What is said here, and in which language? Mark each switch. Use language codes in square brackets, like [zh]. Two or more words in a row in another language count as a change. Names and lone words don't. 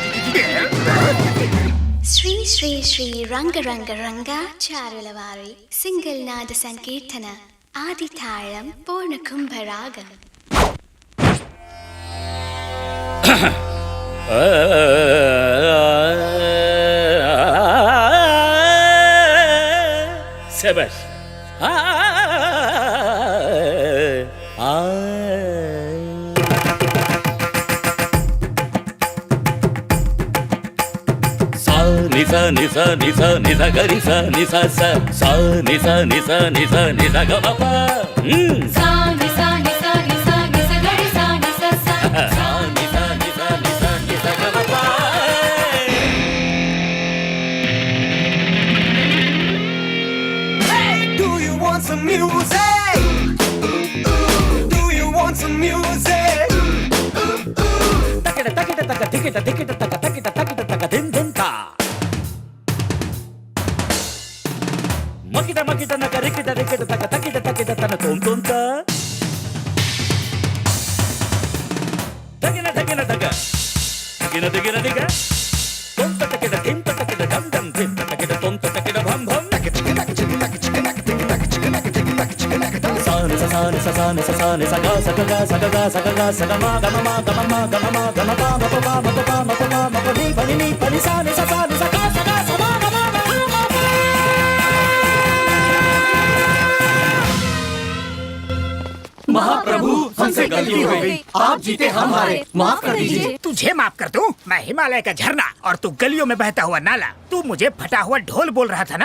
[en] श्री श्री श्री रंग रंग रंगा चारुलवारी सिंगल नाद संकीर्तन आदि ताळम पूर्ण कुंभरागम। शाबाश। निसा निसा निसा निसा गरी सा निसा सा सा निसा निसा निसा निसा ग प सा निसा निसा निसा निसा गरी सा निसा सा सा निसा निसा निसा निसा ग प Do you want some music? Do you want some music? takita takita taka tikita tikita taka takita takita taka din din ta makita makita naka rikita rikita taka takita takita tana tom tom ta takina takina taka takina takina taka tom ta takita tim ta takita dam dam tim ta takita tom ta takita bham bham sa ni sa sa ni sa sa ni sa ga sa ga ga sa ga ga sa ga ga sa ga ma ga ma ma ga ma ma ga ma ma ga ma pa ma pa ma pa pa ma pa ma ma pa ni pa ni sa ni sa sa ni sa ga sa ga sa ma ga ma ga ma ma [hi] महाप्रभु हमसे गलती हो गई, आप जीते हम हारे, माफ कर दीजिए। तुझे माफ कर दूं? मैं हिमालय का झरना और तू गलियों में बहता हुआ नाला। तू मुझे फटा हुआ ढोल बोल रहा था ना?